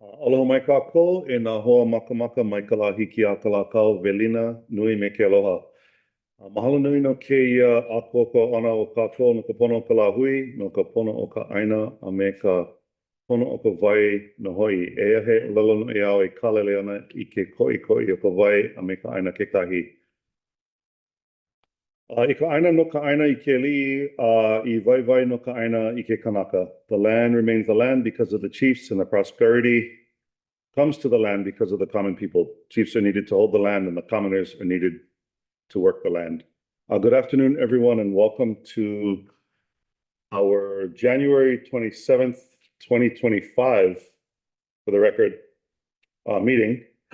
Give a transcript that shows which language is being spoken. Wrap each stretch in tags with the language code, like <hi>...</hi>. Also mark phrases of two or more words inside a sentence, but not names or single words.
<haw>Aloha mai kākou e nā hoa makamaka mai ka la hiki a ka la kau velina nui me ke aloha. Mahalo nui no kēia ākuaka ana o kākou no ka pono o ka la hui, no ka pono o ka ʻaina a me ka pono o ka vai no hoi. E ahe lalo no e au e kalele ana i ke koʻikoʻi o ka vai a me ka ʻaina kekahi. I ka ʻaina no ka ʻaina i ke liʻi, I vai no ka ʻaina i ke kanaka.</haw> <en>The land remains the land because of the chiefs and the prosperity comes to the land because of the common people. Chiefs are needed to hold the land and the commoners are needed to work the land. Good afternoon, everyone, and welcome to our January 27th, 2025, for the record, meeting.</en>